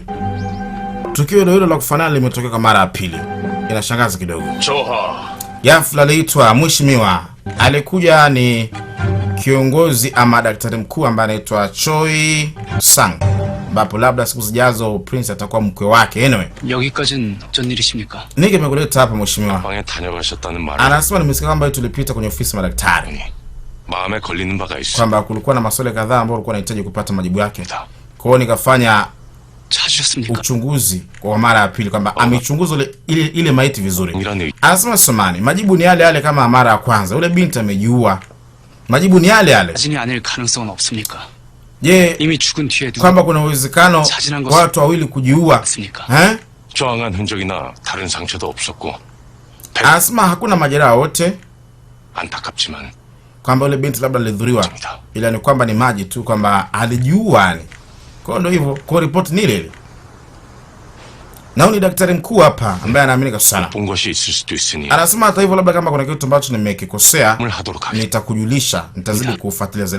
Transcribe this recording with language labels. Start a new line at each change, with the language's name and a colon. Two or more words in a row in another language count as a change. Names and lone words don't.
Swahili: Tukio hilo la kufanana limetokea kwa mara ya pili. Inashangaza kidogo. Ghafla aliitwa mheshimiwa. Alikuja ni kiongozi ama daktari mkuu ambaye anaitwa Choi Sang, ambapo labda siku zijazo Prince atakuwa mkwe wake. Anyway,
Korean: 여기까지는 어쩐 일이십니까?
Swahili: Nige nimekuleta hapa mheshimiwa. Anasema nimesikia kwamba tulipita kwenye ofisi ya madaktari.
Korean: 마음에 걸리는 바가 있어.
Swahili: Kwamba kulikuwa na maswali kadhaa ambayo ulikuwa unahitaji kupata majibu yake. Kwa hiyo nikafanya uchunguzi kwa mara ya pili kwamba amechunguza ile maiti vizuri. Anasema samani, majibu ni yale yale kama mara ya kwanza. Ule binti amejiua. Majibu ni yale yale. Je, kwamba kuna uwezekano watu wawili kujiua?
Korean: 저항한 흔적이나 다른 상처도 없었고.
Swahili: Anasema hakuna majeraha yote.
Korean: 안타깝지만
Swahili: kwamba ule binti labda alidhuriwa, ila ni kwamba ni maji tu, kwamba alijiua ni. Kwa ndio hivyo, kwa report ni ile. Na ni daktari mkuu hapa ambaye anaaminika sana. Anasema hata hivyo labda kama kuna kitu ambacho nimekikosea nitakujulisha, nitazidi kufuatilia zaidi.